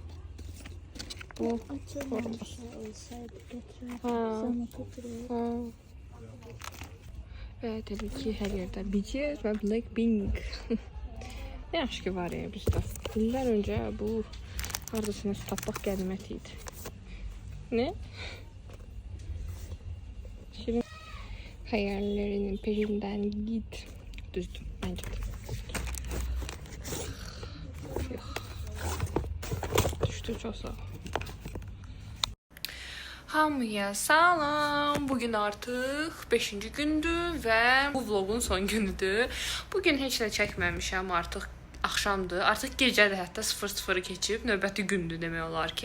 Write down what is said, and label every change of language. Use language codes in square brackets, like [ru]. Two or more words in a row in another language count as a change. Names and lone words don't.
[az] Bu. Və təbii ki, hər yerdə BTS və Blackpink. Nə yaxşı ki var ya bizdə. İllər öncə bu hardasını tapmaq qənimət idi. [tr] Ne? Şirin hayallerinin peşinden git. Düzdür bence de. Düştü çok sağ ol. [az] Hamıya salam. Bugün artıq 5-ci gündür və bu vlogun son günüdür. Bugün heç nə çəkməmişəm, artıq axşamdır. Artıq gecədir, hətta 00 keçib, növbəti gündür demək olar ki.